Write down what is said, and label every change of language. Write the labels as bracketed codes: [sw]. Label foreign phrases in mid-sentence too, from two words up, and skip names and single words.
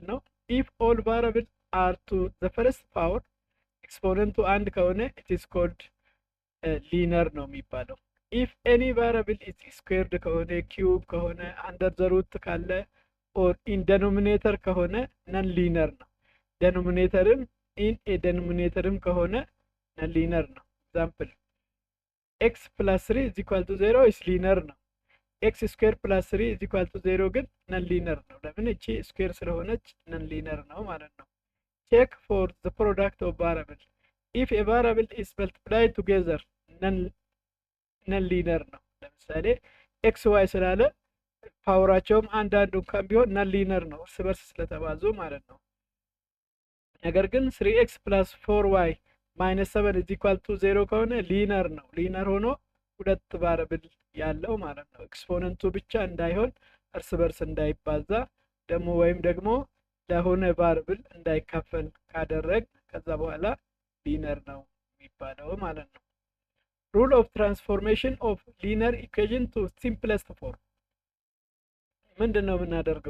[en] ነው። if all variable are to the first power [am] ኤክስፖነንቱ አንድ ከሆነ [en] it is called linear [am] ነው የሚባለው። [en] if any variable is squared [am] ከሆነ ኪዩብ ከሆነ [en] under the root ካለ or in denominator ከሆነ non linear ነው። denominatorም in a denominatorም ከሆነ non linear ነው። example x plus 3 is equal to 0 is linear ነው። x square plus 3 is equal to 0 ግን non linear [am] ነው። ለምን እቺ [en] ስኩዌር [am] ስለሆነች [en] non linear [am] ነው ማለት ነው። [en] check for the product of variable. if a variable is multiplied together non linear [am] ነው። ለምሳሌ x y ስላለ ፓወራቸውም አንዳንዱ እንኳን ቢሆን [en] non linear [am] ነው እርስ በርስ ስለተባዙ ማለት ነው። ነገር ግን [en] 3x plus 4y minus 7 is equal to 0 [am] ከሆነ ሊነር ነው። ሊነር ሆኖ ሁለት ቫሪያብል ያለው ማለት ነው። ኤክስፖነንቱ ብቻ እንዳይሆን እርስ በርስ እንዳይባዛ ደግሞ ወይም ደግሞ ለሆነ ቫሪያብል እንዳይካፈል ካደረግ ከዛ በኋላ ሊነር ነው የሚባለው ማለት ነው። [en] rule of transformation of linear equation to simplest form [am] ምንድነው የምናደርገው?